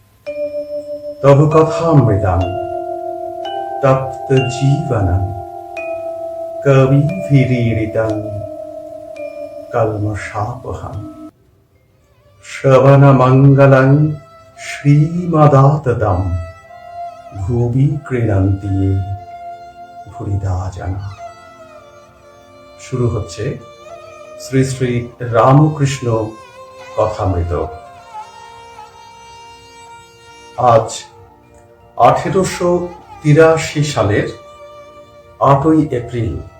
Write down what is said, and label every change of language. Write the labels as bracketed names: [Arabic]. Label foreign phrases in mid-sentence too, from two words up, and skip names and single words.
[Sanskrit] তব কথামৃতম তপ্ত জীবনম কবিভিরীড়িতম কলমশাপহম শ্রবণমঙ্গলং শ্রীমদাততম ভুবি ক্রীড়ন্তি য়ে ভুরিদা জনা। [Bangla] শুরু হচ্ছে শ্রী শ্রী রামকৃষ্ণ কথামৃত। আজ 1883 সালের 8ই এপ্রিল।